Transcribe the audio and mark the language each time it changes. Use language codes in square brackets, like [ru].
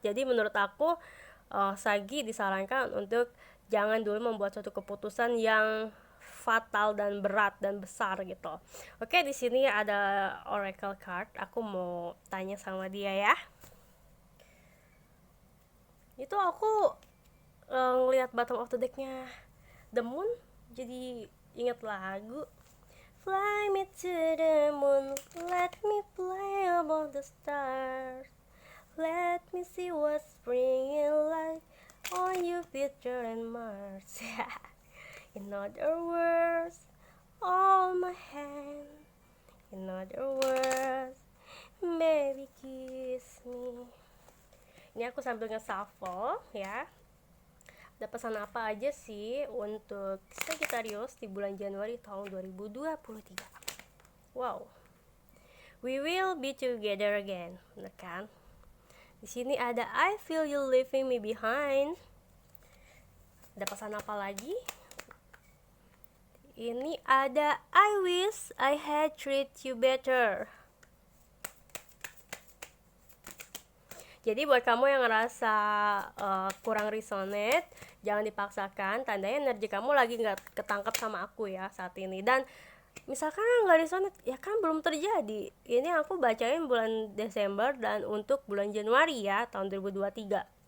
[id] Jadi menurut aku Sagi disarankan untuk jangan dulu membuat suatu keputusan yang fatal dan berat dan besar gitu. Oke, di sini ada oracle card. Aku mau tanya sama dia ya. Itu aku ngelihat bottom of the decknya The Moon, jadi inget lagu. [en] Fly me to the moon, let me play among the stars. Let me see what spring is like on Jupiter and Mars. In other words, hold my hand. In other words, baby kiss me. [id] Ini aku sambil nge-shuffle ya. Ada pesan apa aja sih untuk Sagittarius di bulan Januari tahun 2023? Wow. We will be together again. Bener kan? Di sini ada I feel you leaving me behind. Ada pesan apa lagi? Ini ada I wish I had treat you better. Jadi buat kamu yang ngerasa kurang resonate, jangan dipaksakan. Tandanya energi kamu lagi nggak ketangkap sama aku ya saat ini. Dan misalkan nggak resonate, ya kan belum terjadi. Ini aku bacain bulan Desember dan untuk bulan Januari ya tahun 2023.